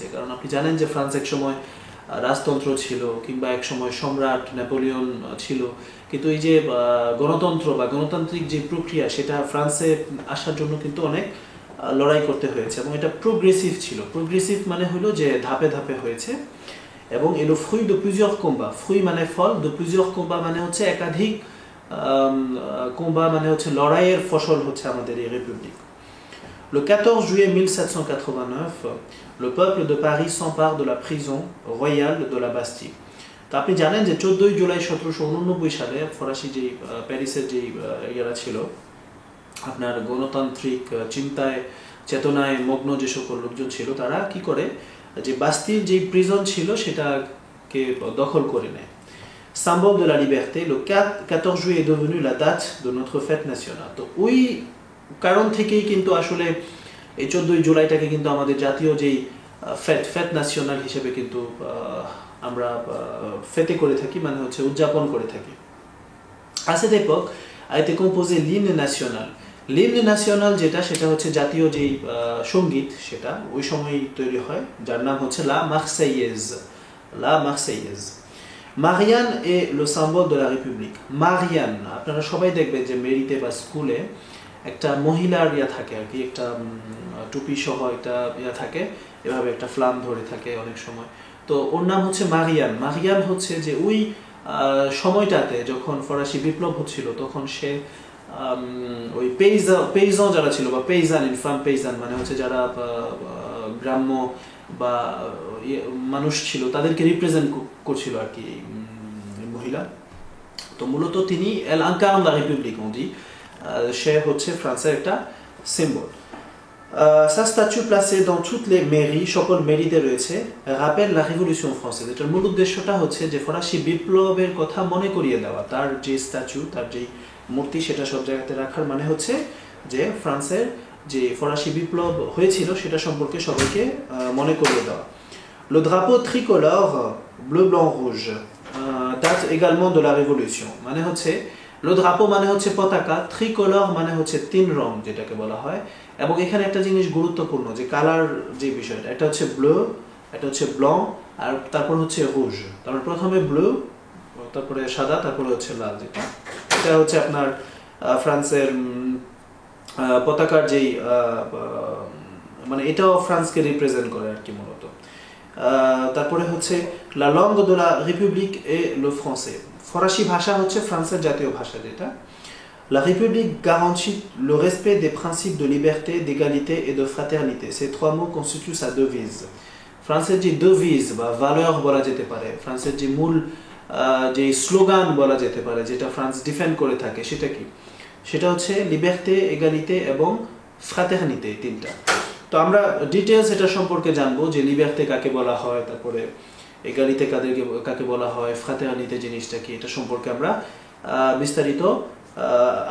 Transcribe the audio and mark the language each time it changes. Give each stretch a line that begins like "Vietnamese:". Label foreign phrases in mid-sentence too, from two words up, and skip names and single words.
Bangla: কারণ আপনি জানেন যে ফ্রান্স এক সময় রাজতন্ত্র ছিল, কিংবা এক সময় সম্রাট নেপোলিয়ন ছিল, কিন্তু এই যে গণতন্ত্র বা গণতান্ত্রিক যে প্রক্রিয়া সেটা ফ্রান্সে আসার জন্য কিন্তু অনেক লড়াই করতে হয়েছে এবং এটা প্রোগ্রেসিভ ছিল। প্রোগ্রেসিভ মানে হলো যে ধাপে ধাপে হয়েছে এবং
French: le fruit de plusieurs combats,
Bangla: ফ্রুই মানে ফল,
French: de plusieurs combats
Bangla: মানে হচ্ছে একাধিক কোম্বা, মানে হচ্ছে লড়াইয়ের ফসল হচ্ছে আমাদের এই রিপাবলিক।
French: Le 14 juillet 1789, le peuple de Paris s'empare de la prison royale de la Bastille.
Bangla: তো আপনি জানেন যে 14 জুলাই 1789 সালে ফরাসি যে প্যারিসের যে ইয়েরা ছিল, আপনার গণতান্ত্রিক চিন্তায় চেতনায় মগ্ন যে সকল লোকজন ছিল, তারা কি করে যে বাস্তিল যে প্রিজন ছিল সেটাকে দখল করে নেয়।
French: Symbole de la liberté, le 14 juillet est devenu la date de notre fête nationale.
Bangla: তো ওই কারণ থেকেই কিন্তু আসলে এই 14 জুলাইটাকে কিন্তু আমাদের জাতীয় যেই
French: fête nationale
Bangla: হিসেবে কিন্তু আমরা ফেতে করে থাকি, মানে হচ্ছে উদযাপন করে থাকি।
French: À cette époque a été composé l'hymne national. l'hymne national
Bangla: যেটা, সেটা হচ্ছে জাতীয় যেই সঙ্গীত, সেটা ওই সময়ই তৈরি হয়, যার নাম হচ্ছে
French: la Marseillaise. la Marseillaise. Marianne est le symbole de la République.
Bangla: Marianne, আপনারা সবাই দেখবেন যে মেরিতে বা স্কুলে একটা মহিলার ইয়া থাকে আর কি, একটা টুপি সহ একটা ইয়া থাকে, এভাবে একটা ফ্লাম ধরে থাকে অনেক সময়। তো ওর নাম হচ্ছে মারিয়ান। মারিয়ান হচ্ছে যে ওই সময়টাতে যখন ফরাসি বিপ্লব হচ্ছিল, তখন সে ওই পেইজান যারা ছিল, বা পেইজান, ইনফাম পেইজান মানে হচ্ছে যারা গ্রাম্য বা মানুষ ছিল, তাদেরকে রিপ্রেজেন্ট করছিল আর কি মহিলা। তো মূলত তিনি
French: elle incarne la République on dit,
Bangla: সে হচ্ছে ফ্রান্সের একটা সিম্বল।
French: Sa statue placée dans toutes les mairies,
Bangla: সকল মেরিতে রয়েছে,
French: rappelle la révolution française.
Bangla: এটার মূল উদ্দেশ্যটা হচ্ছে যে ফরাসি বিপ্লবের কথা মনে করিয়ে দেওয়া। তার যে স্ট্যাচু, তার যে মূর্তি, সেটা সব জায়গাতে রাখার মানে হচ্ছে যে ফ্রান্সের যে ফরাসি বিপ্লব হয়েছিল সেটা সম্পর্কে সবাইকে মনে করিয়ে দেওয়া।
French: Le drapeau tricolore bleu blanc rouge date également de la révolution
Bangla: মানে হচ্ছে
French: le drapeau
Bangla: মানে হচ্ছে পতাকা,
French: tricolore
Bangla: মানে হচ্ছে তিন রং যেটাকে বলা হয়। এবং এখানে একটা জিনিস গুরুত্বপূর্ণ যে কালার যে বিষয়টা, এটা হচ্ছে ব্লু, এটা হচ্ছে ব্লং, আর তারপর হচ্ছে রুজ। তারপর প্রথমে ব্লু, তারপরে সাদা, তারপরে হচ্ছে লাল। যেটা এটা হচ্ছে আপনার ফ্রান্সের পতাকার যেই মানে এটাও ফ্রান্সকে রিপ্রেজেন্ট করে আর কি মূলত। তারপরে হচ্ছে
French: লা langue de la République et le français,
Bangla: ফরাসি ভাষা হচ্ছে ফ্রান্সের জাতীয় ভাষা যেটা।
French: La République garantit le respect des principes de liberté, d'égalité et de fraternité. Ces trois mots constituent sa devise.
Bangla: ফ্রান্সের যে devise বা valeur বলা যেতে পারে, ফ্রান্সের যে মূল যে স্লোগান বলা যেতে পারে যেটা ফ্রান্স ডিফেন্ড করে থাকে সেটা কি? সেটা হচ্ছে লিবার্টে, এগালিতে এবং ফ্রাটার্নিতে, তিনটা। তো আমরা ডিটেলস এটা সম্পর্কে জানবো যে লিবার্টে কাকে বলা হয়, তারপরে এগালিতে কাকে বলা হয়, ফ্রাটার্নিতে জিনিসটা কি, এটা সম্পর্কে আমরা বিস্তারিত আলোচনা করব।